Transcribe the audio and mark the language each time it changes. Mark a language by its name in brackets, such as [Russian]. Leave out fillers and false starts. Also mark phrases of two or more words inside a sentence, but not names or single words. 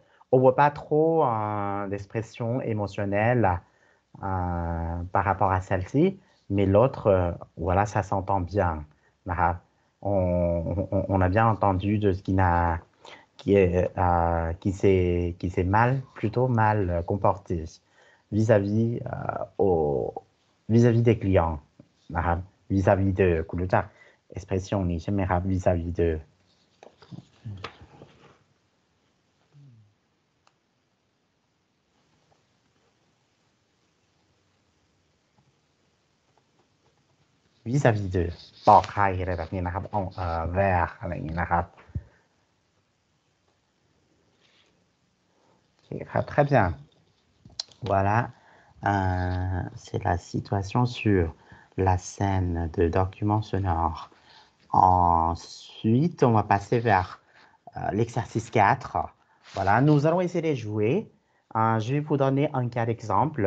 [French] On voit pas trop d'expression émotionnelle par rapport à celle-ci, mais l'autre, voilà, ça s'entend bien. Voilà. On a bien entendu de ce qui s'est plutôt mal comporté vis-à-vis vis-à-vis des clients, [Thai] นะครับ [French] vis-à-vis de [Thai] คุณรู้จัก expression นี้ใช่ไหมครับ [French] vis-à-vis de vis-à-vis de [Thai] ต่อใครอะไรแบบนี้นะครับvers อะไรอย่างนี้นะครับ OK ครับ [French] très bien. Voilà, c'est la situation sur la scène de document sonore. Ensuite, on va passer vers l'exercice 4. Voilà, nous allons essayer de jouer. Je vais vous donner un cas d'exemple.